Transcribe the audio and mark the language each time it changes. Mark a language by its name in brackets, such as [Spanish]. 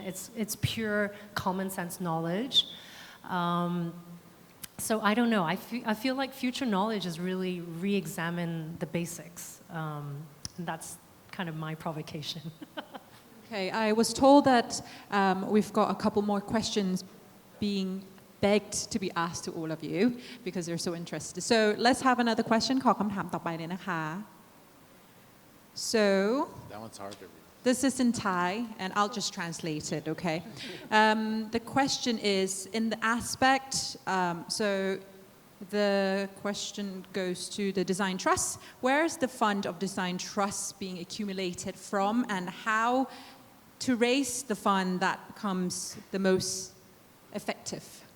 [English] It's pure common sense knowledge. So I don't know. I feel like future knowledge is really re-examine the basics. And that's kind of my provocation. Okay, I was told that we've got a couple more questions being begged to be asked to all of you because they're so interested. So let's have another question. [Thai] ขอคำถามต่อไปเลยนะคะ So [English] That one's hard to read. this is in Thai, and I'll just translate it, okay? The question is, in the aspect, so the question goes to the design trust. Where is the fund of design trust being accumulated from, and how to raise the fund that becomes the most effective?